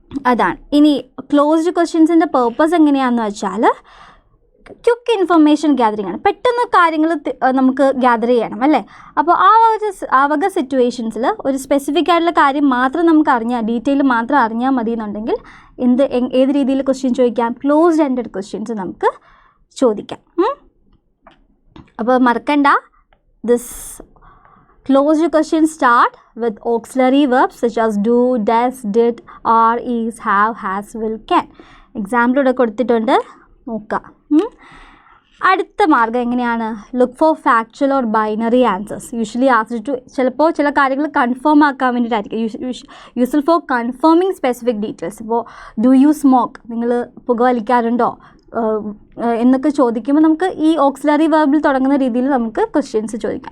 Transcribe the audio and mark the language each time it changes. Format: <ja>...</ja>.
<ml>അതാണ്. ഇനി closed ക്വസ്റ്റ്യൻസിൻ്റെ purpose എങ്ങനെയാണെന്ന് വെച്ചാൽ ക്വിക്ക് ഇൻഫർമേഷൻ ഗ്യാതറിംഗ് ആണ്. പെട്ടെന്ന് കാര്യങ്ങൾ നമുക്ക് ഗ്യാദർ ചെയ്യണം അല്ലേ. അപ്പോൾ ആ വക സിറ്റുവേഷൻസിൽ ഒരു സ്പെസിഫിക് ആയിട്ടുള്ള കാര്യം മാത്രം നമുക്ക് ഡീറ്റെയിൽ മാത്രം അറിഞ്ഞാൽ മതി എന്നുണ്ടെങ്കിൽ ഏത് രീതിയിൽ ക്വസ്റ്റ്യൻ ചോദിക്കാം? ക്ലോസ്ഡ് എൻഡഡ് ക്വസ്റ്റ്യൻസ് നമുക്ക് ചോദിക്കാം. അപ്പോൾ മറക്കണ്ട,</ml> <en>This closed questions start with auxiliary verbs such as do, does, did, are, is, have, has, will, can.</en> <ml>Example ഇവിടെ കൊടുത്തിട്ടുണ്ട്, നോക്കാം. അടുത്ത മാർഗ്ഗം എങ്ങനെയാണ്?</ml> <en>Look for factual or binary answers. Usually asked to,</en> <ml>ചിലപ്പോൾ ചില കാര്യങ്ങൾ കൺഫേം ആക്കാൻ വേണ്ടിയിട്ടായിരിക്കും.</ml> <en>Useful for confirming specific details.</en> <ml>ഇപ്പോൾ</ml> <en>do you smoke,</en> <ml>നിങ്ങൾ പുകവലിക്കാറുണ്ടോ എന്നൊക്കെ ചോദിക്കുമ്പോൾ നമുക്ക് ഈ ഓക്സിലറി വെർബിൽ തുടങ്ങുന്ന രീതിയിൽ നമുക്ക് ക്വസ്റ്റ്യൻസ് ചോദിക്കാം.</ml>